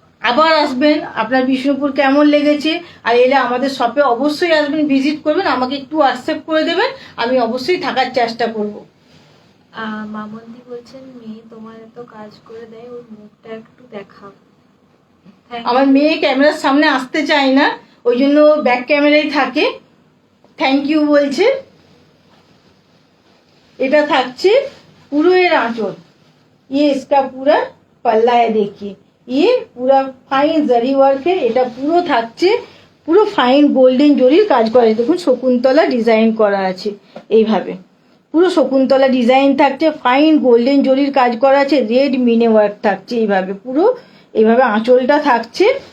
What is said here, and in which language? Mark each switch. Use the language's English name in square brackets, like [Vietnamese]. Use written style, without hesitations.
[Bangla] আবার আসবেন, আপনার বিষ্ণুপুর কেমন লেগেছে, আর এলে আমাদের শপে অবশ্যই আসবেন, ভিজিট করবেন, আমাকে একটু হোয়াটসঅ্যাপ করে দেবেন, আমি অবশ্যই থাকার চেষ্টা করব। মামন্দি বলছেন মেয়ে তোমার এত কাজ করে দেয়, ওর মুখটা একটু দেখাও। আমার মেয়ে ক্যামেরার সামনে আসতে চায় না, ওই জন্য ব্যাক ক্যামেরায় থাকে। থ্যাংক ইউ বলছে। এটা থাকছে পুরো এর আঁচল, [Hindi] ये इसका पूरा पल्ला है, देखिए ये पूरा फाइन जरी वर्क है। [Bangla] এটা পুরো থাকছে, পুরো ফাইন গোল্ডেন জরির কাজ করা আছে, দেখুন শকুন্তলা ডিজাইন করা আছে এইভাবে, পুরো শকুন্তলা ডিজাইন থাকছে, ফাইন গোল্ডেন জরির কাজ করা আছে, রেড মিনে ওয়ার্ক থাকছে এইভাবে, পুরো এইভাবে আঁচলটা থাকছে।